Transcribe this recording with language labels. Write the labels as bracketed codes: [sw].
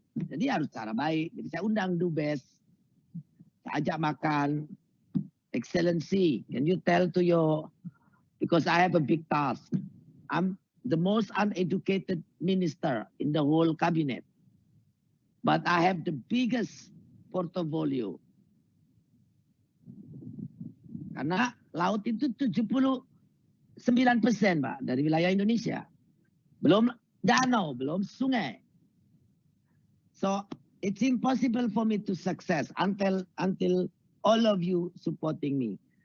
[id] Jadi harus cara baik. Jadi saya undang Dubes, saya ajak makan. [en] Excellency, can you tell to your, because I have a big task. I'm the most uneducated minister in the whole cabinet. But I have the biggest portfolio. [id] Karena laut itu 79%, Pak, dari wilayah Indonesia. Belum danau, belum sungai. [en] So it's impossible for me to success until all of you supporting me.